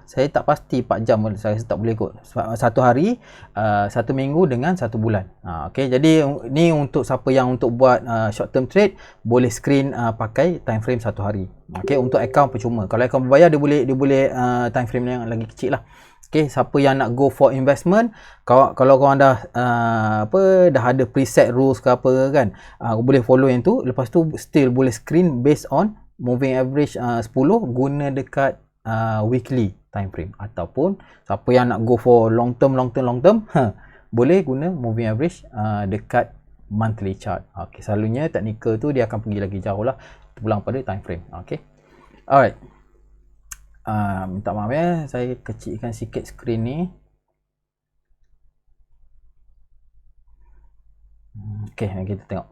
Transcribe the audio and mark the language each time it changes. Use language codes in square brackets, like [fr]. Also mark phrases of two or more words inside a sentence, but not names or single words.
[ms] Saya tak pasti 4 jam, saya tak boleh ikut. Satu hari, satu minggu dengan satu bulan. Okay, jadi ni untuk siapa yang untuk buat [en] short term trade, [ms] boleh screen pakai [en] time frame [ms] satu hari. Okay, untuk account percuma. Kalau account berbayar dia boleh [en] time frame [ms] yang lagi kecil lah. Okay, siapa yang nak [en] go for investment, [ms] kalau korang dah dah ada [en] preset rules [ms] ke apa kan, boleh follow yang tu. Lepas tu still boleh [en] screen based on moving average 10 [ms] guna dekat [en] weekly time frame, [ms] ataupun siapa yang nak [en] go for long term [ms] boleh guna [en] moving average [ms] dekat [en] monthly chart. [ms] Okey, selalunya technical tu dia akan pergi lagi jauh lah, pulang pada [en] time frame. Okey, alright. [ms] Minta maaf ya, saya kecilkan sikit skrin ni. Okey, kita tengok.